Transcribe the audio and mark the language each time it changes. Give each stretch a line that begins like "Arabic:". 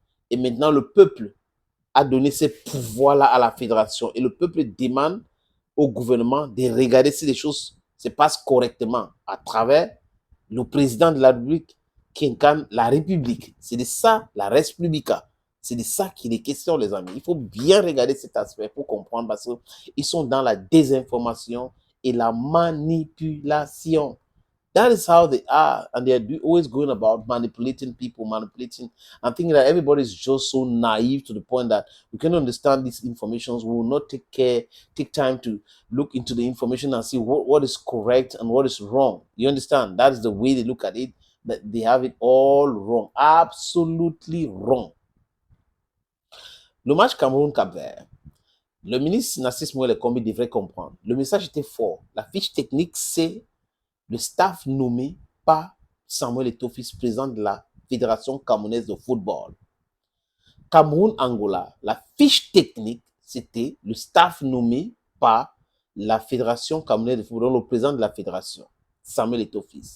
French: Et maintenant, le peuple a donné ces pouvoirs-là à la fédération. Et le peuple demande au gouvernement de regarder si les choses se passent correctement à travers le président de la République qui incarne la République. C'est de ça, la Res Publica. C'est de ça qu'il est question, les amis. Il faut bien regarder cet aspect pour comprendre parce qu'ils sont dans la désinformation et la manipulation.
English: That is how they are, and they are always going about manipulating people, manipulating, and thinking that everybody is just so naive to the point that we can understand these informations. We will not take time to look into the information and see what is correct and what is wrong. You understand? That is the way they look at it, that they have it all wrong, absolutely wrong.
French: Le match Cameroun-Cap-Vert, le ministre Narcisse Mouel Kombi devrait comprendre. Le message était fort. La fiche technique, c'est le staff nommé par Samuel Eto'o, président de la Fédération camerounaise de football. Cameroun-Angola, la fiche technique, c'était le staff nommé par la Fédération camerounaise de football, le président de la fédération, Samuel Eto'o.